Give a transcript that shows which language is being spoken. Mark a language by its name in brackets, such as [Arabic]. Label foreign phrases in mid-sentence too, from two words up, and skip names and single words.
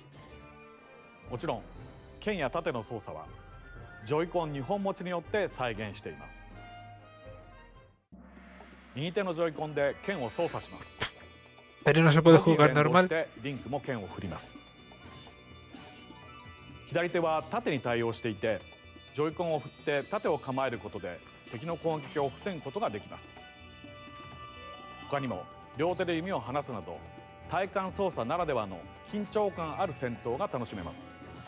[Japanese] もちろん剣や縦の操作はジョイコン2本持ちによって再現しています。右手のジョイコンで剣を操作します。 [Spanish] Pero no se puede jugar normal. [Japanese] リンクも剣を振ります。左手は縦に対応していて、ジョイコンを振って縦を構えることで敵の攻撃を防ぐことができます。他にも両手で弓を放つなど体感操作ならではの緊張感ある戦闘が楽しめます。